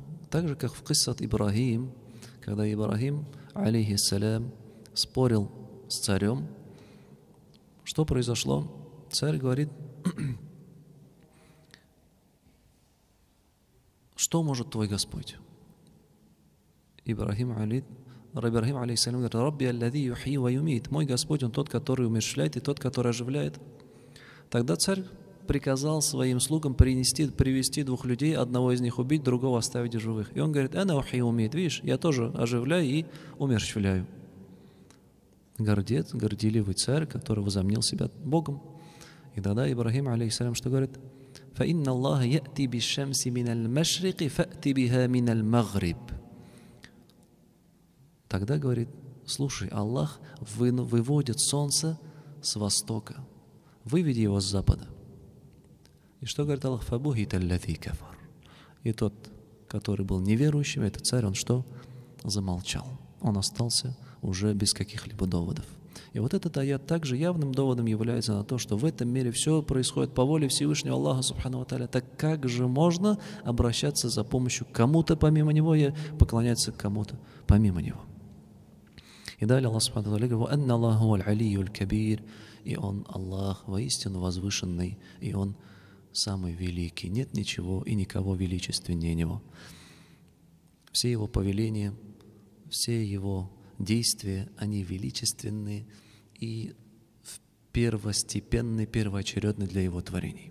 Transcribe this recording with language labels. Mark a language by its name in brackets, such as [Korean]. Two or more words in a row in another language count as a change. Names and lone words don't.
[Russian] Так же, как в киссат Ибрахим, когда Ибрахим, алейхиссалям, спорил с царем, что произошло? Царь говорит: что может твой Господь? Ибрахим алейхиссалям говорит: [Arabic] ربي الذي يحيي ويميت. [Russian] Мой Господь, Он тот, который умерщвляет, и тот, который оживляет. Тогда царь приказал своим слугам привести двух людей, одного из них убить, другого оставить в живых. И он говорит: [Arabic] أنا أحيي وأميت. [Russian] Видишь, я тоже оживляю и умерщвляю. Гордец, горделивый царь, который возомнил себя Богом. И тогда Ибрахим алейхиссалям что говорит? [Arabic] فَإِنَّ اللَّهَ يَأْتِي بِالشَّمْسِ مِنَ الْمَشْرِقِ فَأْتِ بِهَا مِنَ الْمَغْرِبِ. [Russian] Тогда говорит: слушай, Аллах выводит солнце с востока, выведи его с запада. И что говорит Аллах? [Arabic] فَبُهِتَ الَّذِي كَفَرَ. [Russian] И тот, который был неверующим, этот царь, он что? Замолчал. Он остался уже без каких-либо доводов. И вот этот аят также явным доводом является на то, что в этом мире все происходит по воле Всевышнего Аллаха [Arabic] سبحانه وتعالى. [Russian] Так как же можно обращаться за помощью к кому-то помимо Него и поклоняться кому-то помимо Него? И далее [Arabic] الله سبحانه وتعالى говорит: «أن الله العلي الكبير». [Russian] И Он, Аллах, воистину возвышенный, и Он самый великий. Нет ничего и никого величественнее Него. Все Его повеления, все Его действия, они величественны и первостепенны, первоочередны для Его творений.